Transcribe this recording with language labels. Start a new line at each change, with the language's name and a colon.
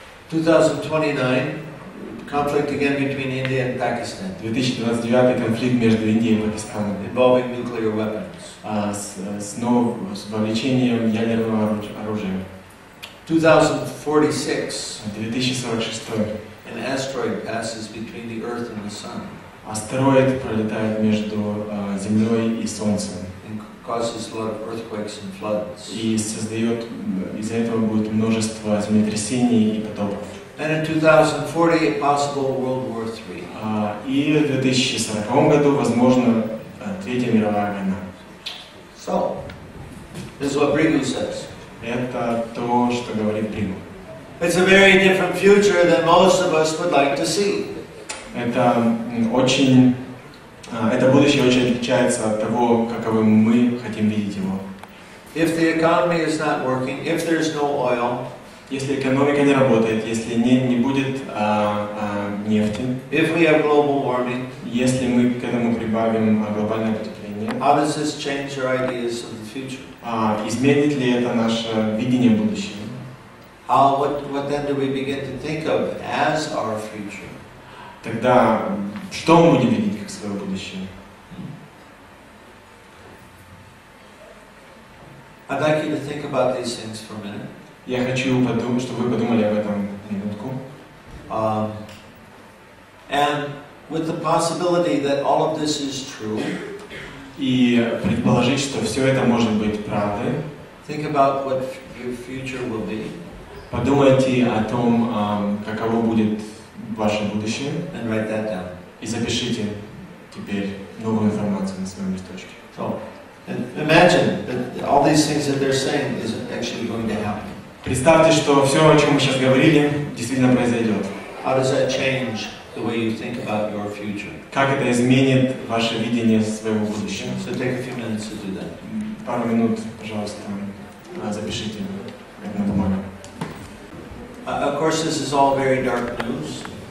English: 2029, conflict again between India and Pakistan.
Russian: 2029 конфликт между Индией и Пакистаном.
English: Involving nuclear weapons.
Russian: С вовлечением ядерного оружия.
English: 2046.
Russian: 2046.
English: An asteroid passes between the Earth and the Sun.
Russian: Астероид пролетает между Землей и Солнцем.
English: And causes a lot of earthquakes and floods.
Russian: И создает, из-за этого будет множество землетрясений и потопов.
English: And in 2040, a possible World War III.
Russian: И в 2040 году, возможно, Третья мировая война.
English: So, this is what Prabhu says.
Russian: Это то, что говорит Прабху.
English: It's a very different future than most of us would like to see.
Russian: Это будущее очень отличается от того, каковым мы хотим видеть его.
English: If the economy is not working, if there's no oil,
Russian: если экономика не работает, если не будет нефти,
English: if we have global warming,
Russian: если мы к этому прибавим глобальное потепление,
English: how does this change our ideas of the future?
Russian: Изменит ли это наше видение будущего?
English: What then do we begin to think of as our future?
Russian: Тогда что мы будем видеть как свое будущее?
English: I'd like you to think about these things for a minute.
Russian: Я хочу, чтобы вы подумали об этом минутку.
English: And with the possibility that all of this is true,
Russian: и предположить, что все это может быть правдой.
English: Think about what your future will be.
Russian: Подумайте о том, каково будет ваше будущее.
English: And write that down.
Russian: И запишите теперь новую информацию на своем листочке.
English: So, and imagine that all these things that they're saying is actually going to happen.
Russian: Представьте, что все, о чем мы сейчас говорили, действительно произойдет.
English: How does that change the way you think about your future?
Russian: Как это изменит ваше видение своего будущего?
English: So take a few minutes to do that.
Russian: Пару минут, пожалуйста, запишите это на бумаге.
English: Of course, this is all very dark news.